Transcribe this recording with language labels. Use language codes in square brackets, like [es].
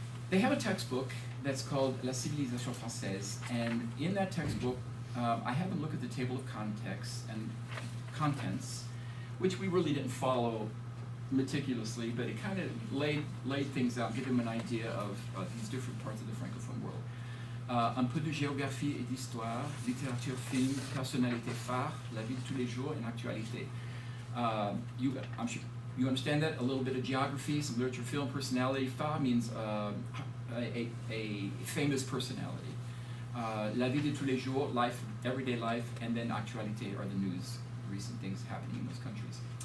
[en] They have a textbook that's called La Civilisation Française, and in that textbook, I had them look at the table of contents, which we really didn't follow meticulously, but it kind of laid things out, give them an idea of these different parts of the Francophone world. [fr] Un peu de géographie et d'histoire, littérature, film, personnalité phare, la vie de tous les jours, and actualité. [en] I'm sure you understand that, a little bit of geography, some literature, film, personality. Phare means a famous personality. [fr] La vie de tous les jours, [en] life, everyday life, and then actualité are the news, recent things happening in those countries.